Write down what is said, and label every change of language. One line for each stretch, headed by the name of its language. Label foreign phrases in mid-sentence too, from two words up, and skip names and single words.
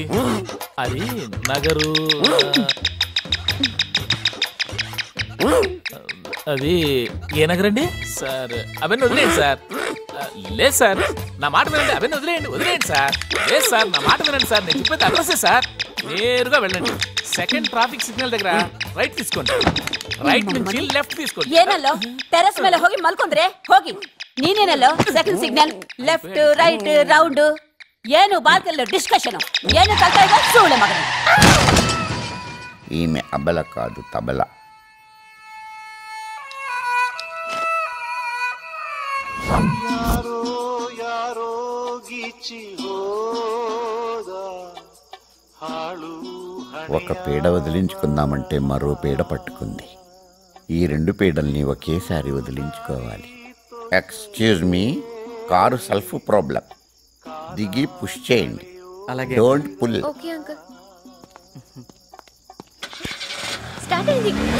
Telugu: అది నగరు. అది ఏ నగరండి సార్? అవన్నీ వదిలేయండి సార్. లేదు సార్, నా మాట వినండి. అవన్నీ వదిలేయండి సార్. లేదు సార్, నా మాట వినండి సార్. నేను చెప్పేది అడ్రస్సే సార్. నేరుగా వెళ్ళండి. సెకండ్ ట్రాఫిక్ సిగ్నల్ దగ్గర రైట్ తీసుకోండి. ರೈಟ್ నుంచి ಲೆಫ್ಟ್ తీసుకోండి.
Kannada: ಏನಲ್ಲೋ ಟೆರೆಸ್ ಮೇಲೆ ಹೋಗಿ ಮಲ್ಕೊಂಡ್ರೆ ಹೋಗಿ. ನೀನೇನಲ್ಲೋ ಸೆಕೆಂಡ್ ಸಿಗ್ನಲ್ ಲೆಫ್ಟ್ ರೈಟ್ ರೌಂಡ್ ಏನು ಬಾಲ್ಕಲ್ಲಿ ಡಿಸ್ಕಷನ್ ಏನು ಕಲ್ತಾ ಇದ್ದ ಸೂಳೆ ಮಗನ.
Telugu: ఈమె అబల కాదు తబల.
Kannada: ಯಾರೋ ಯಾರೋ ಗೀಚಿ ಹೋದ ಹಾಳು
Telugu: ఒక పీడ వదిలించుకుందామంటే మరో పీడ పట్టుకుంది. ఈ 2 పీడల్ని ఒకేసారి వదిలించుకోవాలి. ఎక్స్క్యూజ్ మీ, కారు సెల్ఫ్ ప్రాబ్లం. దిగి పుష్ చేయండి. అలాగే. డోంట్ పుల్. ఓకే అంకుల్. స్టార్ట్ అయింది.